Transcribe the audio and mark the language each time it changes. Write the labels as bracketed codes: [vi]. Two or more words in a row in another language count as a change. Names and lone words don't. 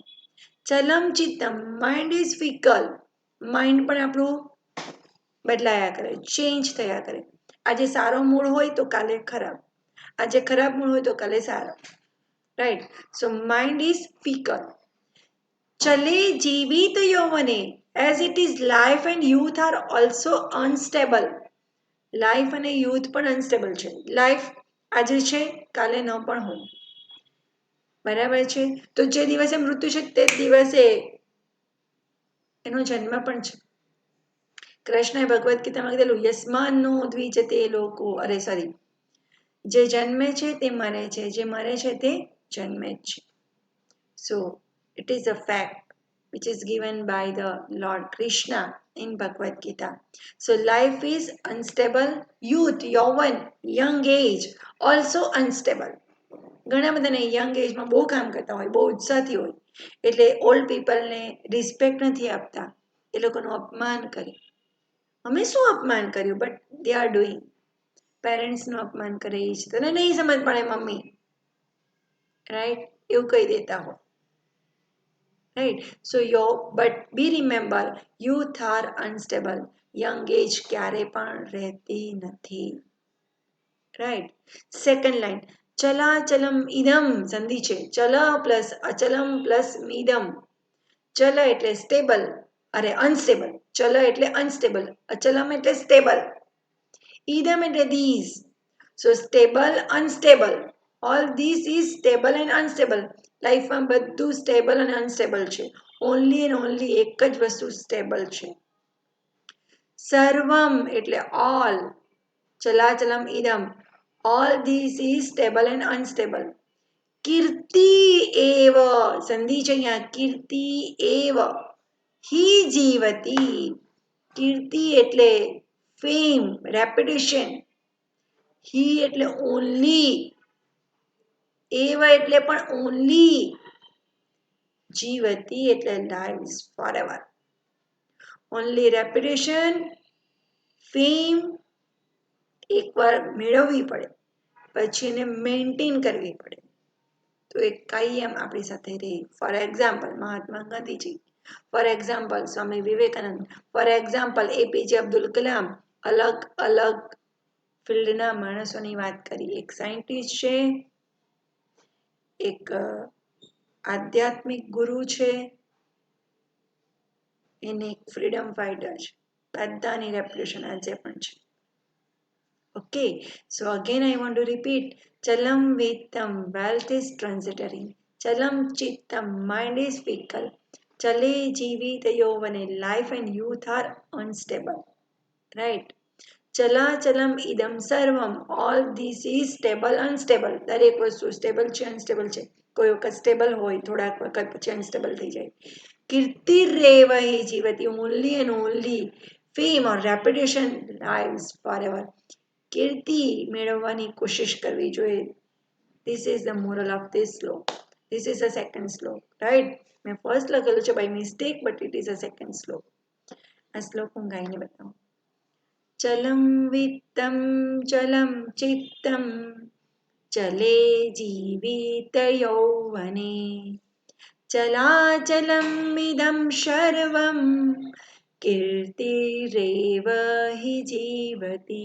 [sa] ચલમ ચિત્તમ, [en] mind is fickle. [gu] માઇન્ડ પણ આપણું બદલાયા કરે, ચેન્જ થયા કરે. આજે સારો મૂડ હોય તો કાલે ખરાબ, આજે ખરાબ મૂડ હોય તો કાલે સારો. [en] Right? So mind is fickle. [sa] ચલે જીવિત યૌવને, [en] as it is life and youth are also unstable. [gu] લાઈફ અને યુથ પણ અનસ્ટેબલ છે. લાઈફ આજે છે, કાલે ન પણ હોય. બરાબર છે? તો જે દિવસે મૃત્યુ છે તે દિવસે એનો જન્મ પણ છે. કૃષ્ણએ ભગવદ્ ગીતામાં કીધેલું [sa] યસ્માન્નો દ્વિજતે લોકો, [gu] જે જન્મે છે તે મરે છે, જે મરે છે તે જન્મે જ છે. [en] સો it is a fact which is given by the Lord Krishna in Bhagavad Gita. So life is unstable. Youth, yauvan, young age also unstable. [gu] ઘણા બધાને [en] young ageમાં [gu] બહુ કામ કરતા હોય, બહુ ઉત્સાહથી હોય, એટલે [en] old peopleને [gu] રિસ્પેક્ટ નથી આપતા, એ લોકોનું અપમાન કરે. અમે શું અપમાન કર્યું? [en] But they are doing. [gu] પેરેન્ટ્સનું અપમાન કરે છે, તને નહીં સમજ પડે મમ્મી, રાઈટ? એવું કહી દેતા હોય. [en] Right? So but be remember, youth are unstable. Young age [gu] ક્યારે પણ રહેતી નથી. [en] Right? Second line, [sa] ચલાચલમ ઇદમ [gu] સંધિ છે. ચલ પ્લસ અચલમ પ્લસ મીદમ. ચલ એટલે [en] stable, unstable. [gu] ચલ એટલે અનસ્ટેબલ, અચલમ એટલે સ્ટેબલ, ઇદમ એટલે these. [en] So stable, unstable. All this is stable and unstable. [gu] લાઈફમાં બધું સ્ટેબલ અને અનસ્ટેબલ છે. [en] only and only [gu] એક જ વસ્તુ સ્ટેબલ છે. સર્વમ એટલે ઓલ. [sa] ચલાચલમ ઇદમ. [en] All this is stable and unstable. [sa] કીર્તિ એવ [gu] સંધિ છે અહીંયા. [sa] કીર્તિ એવ હિ જીવતી. [gu] કીર્તિ એટલે [en] fame, reputation. [gu] હિ એટલે ઓનલી, એવ એટલે પણ ઓનલી, જીવતી એટલે [en] lives forever. only reputation, fame [gu] એકવાર મેળવવી પડે, પછી એને મેન્ટેન કરવી પડે, તો એ કાયમ આપણી સાથે રહે. [en] for example Mahatma Gandhiji, for example Swami Vivekananda, for example APJ Abdul Kalam. [gu] અલગ અલગ ફિલ્ડના માણસોની વાત કરી. એક સાયન્ટિસ્ટ છે, એક આધ્યાત્મિક ગુરુ છે, એને એક [en] freedom fighter [gu] છે. બધાની રેપ્યુટેશન આજે પણ છે. [en] Okay, so again I want to repeat. [sa] Chalam Vetam, [en] wealth is transitory. [sa] Chalam Chittam, [en] mind is fickle. [sa] Chale Jivita Yovane, [en] life and youth are unstable. Right? [sa] Chala Chalam Idam Sarvam, [en] all this is stable, unstable. [gu] દરેક વસ્તુ સ્ટેબલ છે, અનસ્ટેબલ છે. કોઈ વખત સ્ટેબલ હોય, થોડાક વખત પછી અનસ્ટેબલ થઈ જાય. [sa] કીર્તિ રેવ હિ જીવતી, [en] only and only fame or reputation lives forever. [gu] કીર્તિ મેળવવાની કોશિશ કરવી જોઈએ. [en] This is the moral of this શ્લોક. This is the second શ્લોક. Right? [gu] મેં ફર્સ્ટ લખેલું છે [en] by mistake, but it is a second શ્લોક. [gu] આ શ્લોક હું ગાઈને બતાવું. [sa] ચલમ વિત્તમ ચલમ ચિત્તમ ચલે જીવિત યૌવને ચલાચલમ ઇદમ સર્વમ કીર્તિરેવ હિ જીવતી.